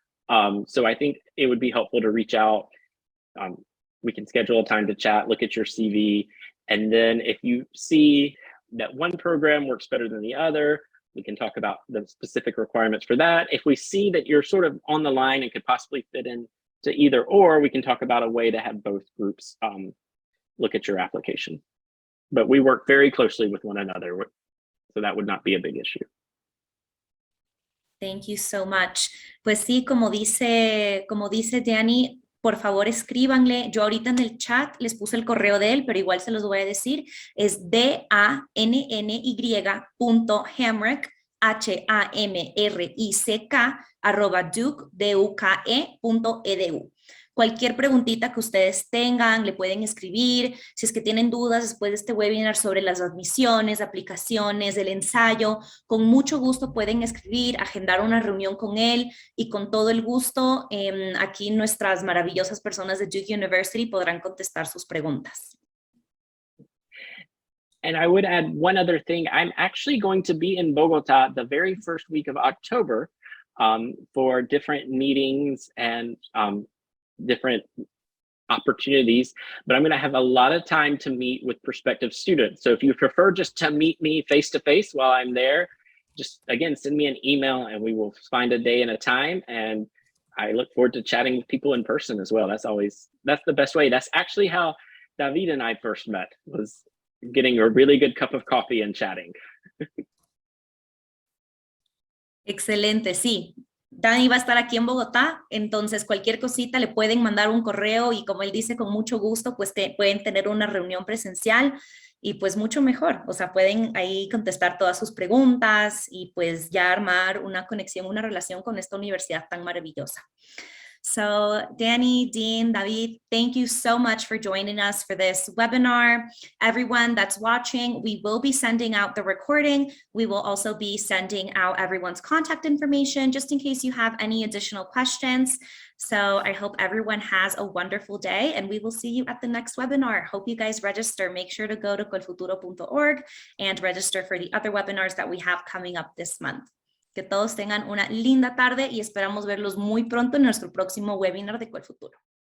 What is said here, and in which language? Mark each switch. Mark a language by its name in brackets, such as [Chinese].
[English] So I think it would be helpful to reach out. We can schedule a time to chat, look at your CV, and then if you see that one program works better than the other, we can talk about the specific requirements for that. If we see that you're sort of on the line and could possibly fit into either or, we can talk about a way to have both groups look at your application. But we work very closely with one another, so that would not be a big issue. Thank you so much. [Spanish] Pues sí, como dice Danny, por favor escríbanle. Yo ahorita en el chat les puse el correo de él, pero igual se los voy a decir. Es danny.hamrick, hamrick@duke.edu. Cualquier preguntita que ustedes tengan, le pueden escribir. Si es que tienen dudas después de este webinar sobre las admisiones, aplicaciones, el ensayo, con mucho gusto pueden escribir, agendar una reunión con él y con todo el gusto, aquí nuestras maravillosas personas de Duke University podrán contestar sus preguntas. [English] And I would add one other thing. I'm actually going to be in Bogota the very first week of October for different meetings and different opportunities, but I'm going to have a lot of time to meet with prospective students. So if you prefer just to meet me face to face while I'm there, just again, send me an email and we will find a day and a time. And I look forward to chatting with people in person as well. That's the best way. That's actually how David and I first met, was getting a really good cup of coffee and chatting. [Spanish] Excelente, sí. Dani va a estar aquí en Bogotá, entonces cualquier cosita le pueden mandar un correo y como él dice, con mucho gusto, pues pueden tener una reunión presencial y pues mucho mejor. O sea, pueden ahí contestar todas sus preguntas y pues ya armar una conexión, una relación con esta universidad tan maravillosa. [English] So Danny, Dean, David, thank you so much for joining us for this webinar. Everyone that's watching, we will be sending out the recording. We will also be sending out everyone's contact information just in case you have any additional questions. So I hope everyone has a wonderful day and we will see you at the next webinar. Hope you guys register. Make sure to go to colfuturo.org and register for the other webinars that we have coming up this month. [Spanish] Que todos tengan una linda tarde y esperamos verlos muy pronto en nuestro próximo webinar de Colfuturo.